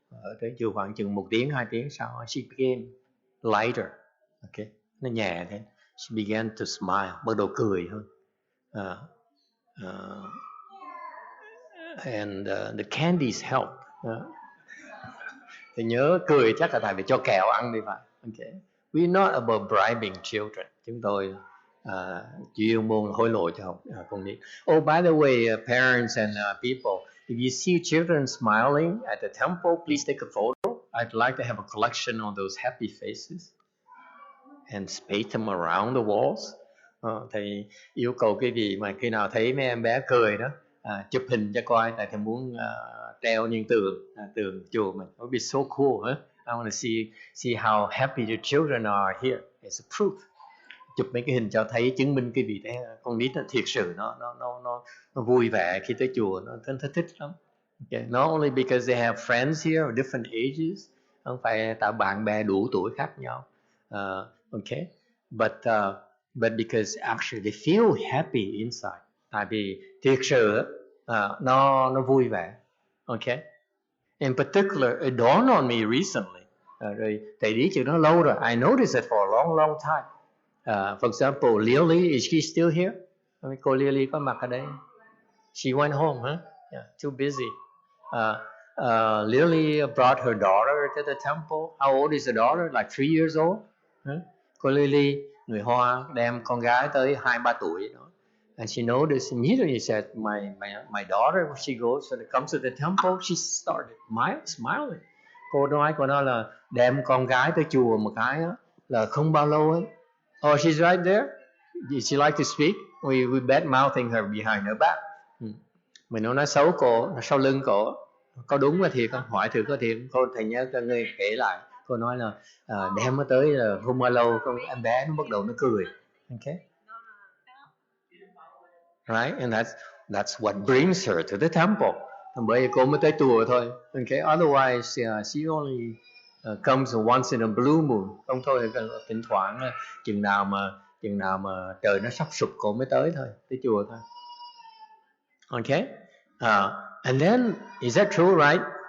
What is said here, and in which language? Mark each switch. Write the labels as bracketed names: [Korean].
[Vietnamese] ở tới chùa khoảng chừng 1 tiếng 2 tiếng sau, [English] she became lighter, okay, [Vietnamese] nó nhẹ thế. [English] She began to smile, [Vietnamese] bắt đầu cười hơn. [English] And the candies help. [Vietnamese] Thì nhớ cười chắc là tại vì cho kẹo ăn đi phải. [English] Okay. We're not about bribing children. [Vietnamese] Chúng tôi chuyên môn hối lộ cho con nít. [English] Oh, by the way, parents and people, if you see children smiling at the temple, please take a photo. I'd like to have a collection of those happy faces and space them around the walls. [Vietnamese] Thầy yêu cầu cái gì mà khi nào thấy mấy em bé cười đó, chụp hình cho coi, tại thầy muốn treo trên tường chùa mình. [English] It would be so cool, huh? I want to see how happy the children are here. It's a proof. [Vietnamese] Chụp mấy cái hình cho thấy, chứng minh cái vị thế con nít nó thiệt sự nó vui vẻ khi tới chùa, nó thích lắm. Okay. [English] Not only because they have friends here of different ages, [Vietnamese] không phải tạo bạn bè đủ tuổi khác nhau. [English] Okay, but because actually they feel happy inside. [Vietnamese] Tại vì thiệt sự nó vui vẻ. Okay. [English] In particular, it dawned on me recently. [Vietnamese] Rồi thầy đi chuyện đó lâu rồi. [English] I noticed it for a long time. For example, Lily, is she still here? [Vietnamese] Cô Lily có mặt ở đây. [English] She went home, huh? Yeah, too busy. Lily brought her daughter to the temple. How old is the daughter? Like 3 years old. Huh? [Vietnamese] Cô Lily, người Hoa, đem con gái tới 2-3 tuổi đó. [English] And she noticed immediately, said, my daughter, when she goes and comes to the temple, she started smiling. [Vietnamese] Cô nói là đem con gái tới chùa một cái đó, là không bao lâu ấy. [English] Oh, she's right there. Did she like to speak? We bad mouthing her behind her back. [Vietnamese] Mình nói xấu cô, nó sau lưng cô. Có đúng là thiệt không? Hỏi thử có thiệt. Cô thầy nhớ cho người kể lại. Cô nói là đem nó tới là không bao lâu, con em bé nó bắt đầu nó cười. [English] Okay. Right, and that's what brings her to the temple. [Vietnamese] Bởi vì cô mới tới chùa thôi. [English] Okay, otherwise she only comes once in a blue moon. [Vietnamese] Không thôi thỉnh thoảng chừng nào mà trời nó sắp sụp cô mới tới tới chùa thôi. [English] Okay, and then is that true, right?